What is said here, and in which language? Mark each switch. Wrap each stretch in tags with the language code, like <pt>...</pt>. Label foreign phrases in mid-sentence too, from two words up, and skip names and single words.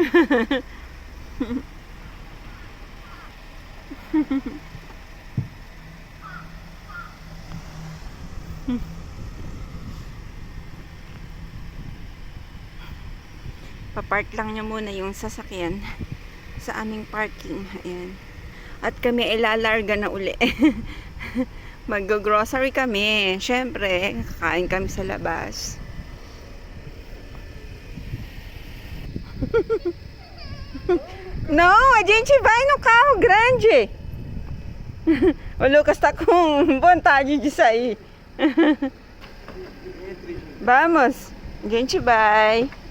<tl>Papark lang niya muna yung sasakyan sa aming parking. Ayan. At kami ay lalarga na uli. Mag-grocery kami. Syempre, kakain kami sa labas.</tl> <pt>Não, a gente vai no carro grande. O Lucas tá com vontade de sair. Vamos, a gente vai.</pt>